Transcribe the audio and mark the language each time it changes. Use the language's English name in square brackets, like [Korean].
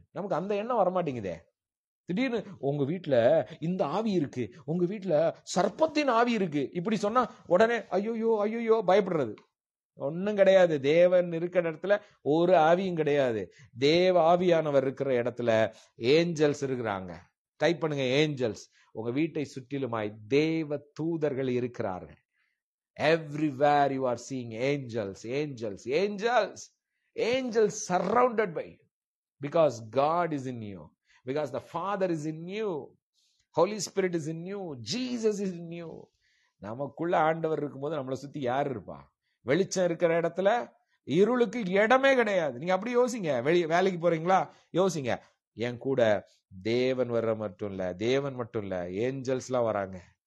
[Tamil] நமக்கு அந்த எண்ணம் வரமாட்டேங்குதே. திடீர்னு உங்க வீட்டுல இந்த ஆவி இருக்கு, உங்க வீட்டுல சர்ப்பத்தின் ஆவி இருக்கு, இப்படி சொன்னா உடனே ஐயோ ஐயோ பயப்படுறது. ஒன்னும் கிடையாது. தேவன் இருக்கிற இடத்துல ஒரு ஆவியும் கிடையாது. தேவ ஆவியானவர் இருக்கிற இடத்துல ஏஞ்சல்ஸ் இருக்கிறாங்க. டைப் பண்ணுங்க ஏஞ்சல்ஸ். உங்க வீட்டை சுற்றிலுமாய் தேவ தூதர்கள் இருக்கிறார்கள். [English] Everywhere you are seeing angels, angels, angels, angels surrounded by you. Because God is in you. Because the Father is in you. Holy Spirit is in you. Jesus is in you. [Tamil] நமக்குள்ள ஆண்டவர் இருக்கும்போது நம்மளை சுத்தி யார் இருப்பா? வெளிச்சம் இருக்கிற இடத்துல இருளுக்கு இடமே கிடையாது. நீங்க அப்படி யோசிங்க. வேலைக்கு போறீங்களா, யோசிங்க. என் கூட தேவன் வர்ற மட்டும் இல்ல, தேவன் மட்டும் இல்ல, ஏஞ்சல்ஸ் எல்லாம் வராங்க.